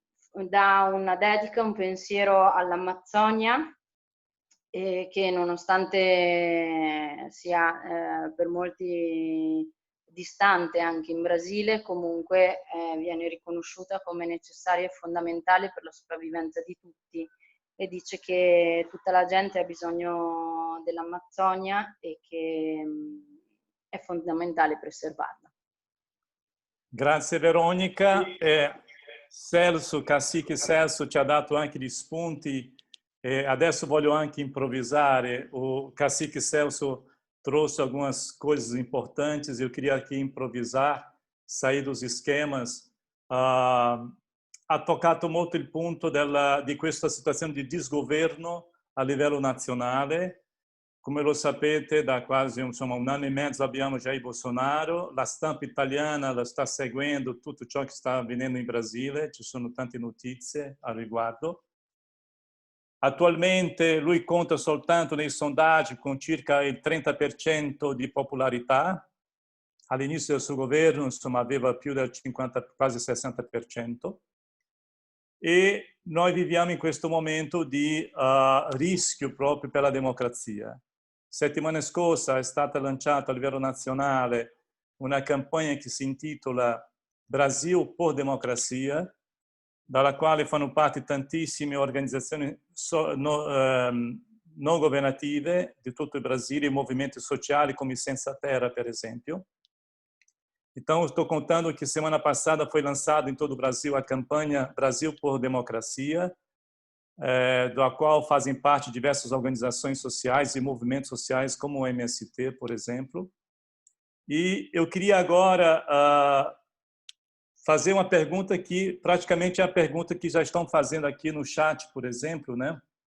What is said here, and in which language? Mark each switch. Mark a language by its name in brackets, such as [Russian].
[Italian] Dà una dedica, un pensiero all'Amazzonia, che nonostante sia per molti distante anche in Brasile, comunque viene riconosciuta come necessaria e fondamentale per la sopravvivenza di tutti, e dice che tutta la gente ha bisogno dell'Amazzonia e che è fondamentale preservarla. Grazie Veronica. Celso, Cacique Celso ci ha dato anche gli spunti, e adesso voglio anche improvvisare. [Portuguese] O Cacique Celso trouxe algumas coisas importantes, eu queria aqui improvisar, sair dos esquemas. [Italian] Ha toccato molto il punto di questa situazione di disgoverno a livello nazionale. Come lo sapete, da quasi un anno e mezzo abbiamo Jair Bolsonaro. La stampa italiana la sta seguendo tutto ciò che sta avvenendo in Brasile, ci sono tante notizie al riguardo. Attualmente lui conta soltanto nei sondaggi con circa il 30% di popolarità. All'inizio del suo governo, insomma, aveva più del 50, quasi 60%. E noi viviamo in questo momento di rischio proprio per la democrazia. Settimana scorsa è stata lanciata a livello nazionale una campagna che si intitola Brasil por Democrazia, dalla quale fanno parte tantissime organizzazioni non governative di tutto il Brasile, movimenti sociali come Senza Terra, per esempio. [Portuguese] Então, estou contando que semana passada foi lançada em todo o Brasil a campanha Brasil por Democracia, da qual fazem parte diversas organizações sociais e movimentos sociais, como o MST, por exemplo. E eu queria agora fazer uma pergunta que praticamente é a pergunta que já estão fazendo aqui no chat, por exemplo, né?